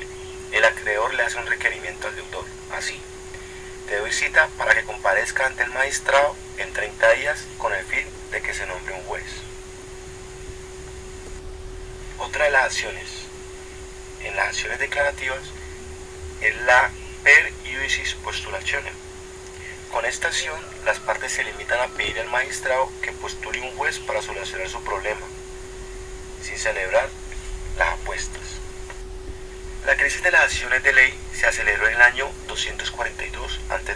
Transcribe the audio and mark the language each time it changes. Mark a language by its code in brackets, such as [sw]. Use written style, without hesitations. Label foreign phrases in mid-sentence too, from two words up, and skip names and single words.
[es] El acreedor le hace un requerimiento al deudor, así: te doy cita para que comparezca ante el magistrado en 30 días con el fin de que se nombre un juez. Otra de las acciones, en las acciones declarativas, es la [la] per iudicis postulatione. [es] Con esta acción, las partes se limitan a pedir al magistrado que postule un juez para solucionar su problema, sin celebrar las apuestas. La crisis de las acciones de ley se aceleró en el año 242 a.C.